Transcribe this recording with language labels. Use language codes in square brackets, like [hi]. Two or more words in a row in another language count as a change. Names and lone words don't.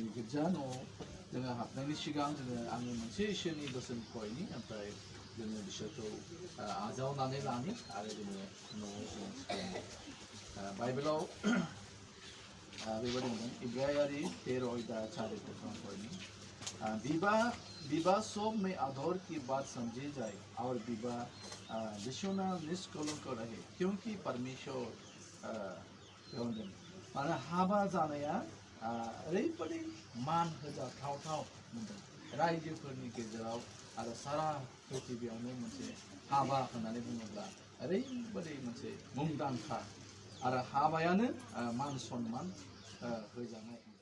[brx] गिर्जा न'आव जोङो हाबनायनि सिगां आङो मोनसे इसोरनि बोसोन फरायनि ओमफ्राय जोङो बिसोरखौ आजावनानै लानि आरो जोङो न'आव जोङो सोलोंनि बाइबेलाव बेबायदि बुंदों इब्रायारि 13:4 फरायनि [hi] विवाह विवाह सब में आदर की बात समझी जाए और विवाह विश्वना निष्कलंक रहे क्योंकि परमेश्वर [brx] माने हाबा जानाया ओरैबायदि मान होजाथाव मोनदों रायजोफोरनि गेजेराव आरो सारा पृथिबियावनो मोनसे हाबा होननानै बुङोब्ला ओरैबायदि मोनसे मुंदांखा आरो हाबायानो मान सन्मान होजानाय